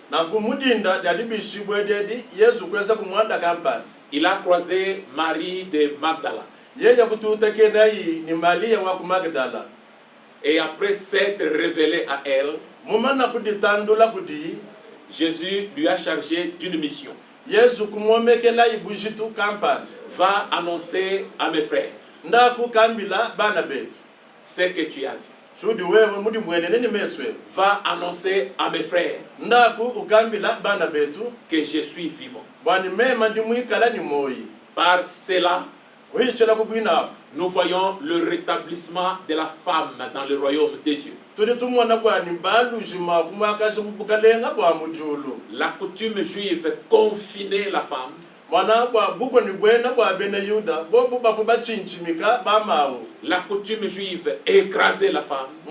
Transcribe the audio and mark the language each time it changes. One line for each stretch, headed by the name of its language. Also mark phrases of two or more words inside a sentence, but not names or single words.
French: Il a croisé Marie de Magdala. Et après s'être révélé à elle, Jésus lui a chargé d'une mission.
Luba-Lulua: Yesu kumwomekela ibujitu kampani.
French: Va annoncer à mes frères
Luba-Lulua: Ndaku kambila bana betu.
French: ce que tu as vu.
Luba-Lulua: Chudi wewe mudi mwenene ni meswe.
French: Va annoncer à mes frères
Luba-Lulua: Ndaku ukambila bana betu
French: que je suis vivant.
Luba-Lulua: Bani mema ndi mwikala ni moyi.
French: Par cela,
Luba-Lulua: Wichela kubwina.
French: nous voyons le rétablissement de la femme dans le royaume de Dieu. La coutume juive confinait la femme. La coutume juive écrasait la femme.